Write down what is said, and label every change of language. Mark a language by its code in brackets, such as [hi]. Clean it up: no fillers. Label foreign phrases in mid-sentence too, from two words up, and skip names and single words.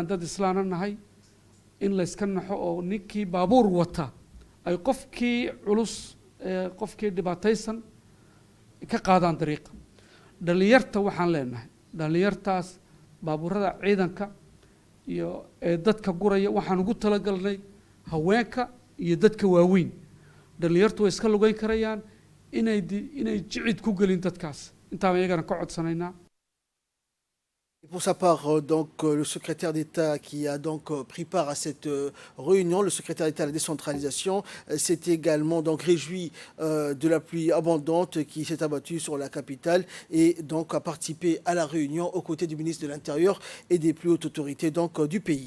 [so] dad islaana nahay in la iska naxo oo ninkii baabuur wata ay qofkii culus qofkii dhibaataysan ka qaadaan dariiqa dhalinyarta waxaan leenahay dhalinyartaas baabuurada ciidanka iyo dadka guraya waxaan ugu talagalnay haweenka iyo dadka waaweyn dhalinyartu way iska lugeyn karayaan inay jicid ku gelin dadkaas intaan iyagana ka codsanaynaa. [fr] Pour sa part, donc, le secrétaire d'État qui a donc pris part à cette réunion, le secrétaire d'État à la décentralisation, s'est également donc réjoui de la pluie abondante qui s'est abattue sur la capitale et donc a participé à la réunion aux côtés du ministre de l'Intérieur et des plus hautes autorités donc du pays.